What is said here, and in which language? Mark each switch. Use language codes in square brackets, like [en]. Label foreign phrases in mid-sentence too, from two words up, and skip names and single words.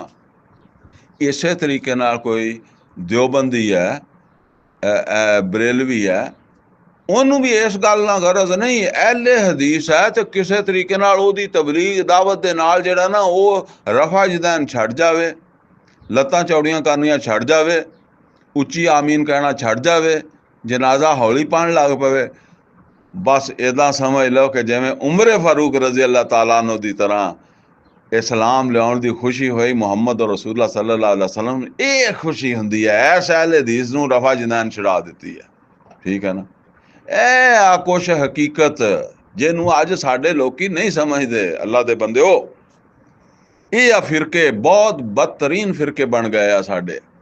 [pa] ਇਸੇ ਤਰੀਕੇ ਨਾਲ ਕੋਈ ਦਿਓਬੰਦੀ ਹੈ, ਬਰੇਲਵੀ ਹੈ, ਉਹਨੂੰ ਵੀ ਇਸ ਗੱਲ ਨਾਲ ਗਰਜ਼ ਨਹੀਂ, ਅਹਿਲੇ ਹਦੀਸ ਹੈ, ਤੇ ਕਿਸੇ ਤਰੀਕੇ ਨਾਲ ਉਹਦੀ ਤਬਲੀਗ ਦਾਵਤ ਦੇ ਨਾਲ ਜਿਹੜਾ ਨਾ ਉਹ [ar] رفع اليدين [pa] ਛੱਡ ਜਾਵੇ, ਲੱਤਾਂ ਚੌੜੀਆਂ ਕਰਨੀਆਂ ਛੱਡ ਜਾਵੇ, ਉੱਚੀ ਆਮੀਨ ਕਹਿਣਾ ਛੱਡ ਜਾਵੇ, ਜਨਾਜ਼ਾ ਹੌਲੀ ਪੜ੍ਹਨ ਲੱਗ ਪਵੇ। ਬਸ ਇੱਦਾਂ ਸਮਝ ਲਓ ਕਿ ਜਿਵੇਂ ਉਮਰ ਫਾਰੂਕ [ar] رضي الله تعالى عنه [pa] ਦੀ ਤਰ੍ਹਾਂ ਇਸਲਾਮ ਲਿਆਉਣ ਦੀ ਖੁਸ਼ੀ ਹੋਈ ਮੁਹੰਮਦ [ar] رسول الله صلى الله عليه وسلم, [pa] ਇਹ ਖੁਸ਼ੀ ਹੁੰਦੀ ਹੈ। ਐਸ ਅਹਿਲੇ ਹਦੀਸ ਨੂੰ [ar] رفع اليدين [pa] ਛੁਡਾ ਦਿੱਤੀ ਹੈ, ਠੀਕ ਹੈ ਨਾ। ਇਹ ਆ ਕੁਛ ਹਕੀਕਤ ਜਿਹਨੂੰ ਅੱਜ ਸਾਡੇ ਲੋਕੀ ਨਹੀਂ ਸਮਝਦੇ। ਅੱਲਾ ਦੇ ਬੰਦਿਓ, ਇਹ ਆ ਫਿਰਕੇ ਬਹੁਤ ਬਦਤਰੀਨ ਫਿਰਕੇ ਬਣ ਗਏ ਆ ਸਾਡੇ।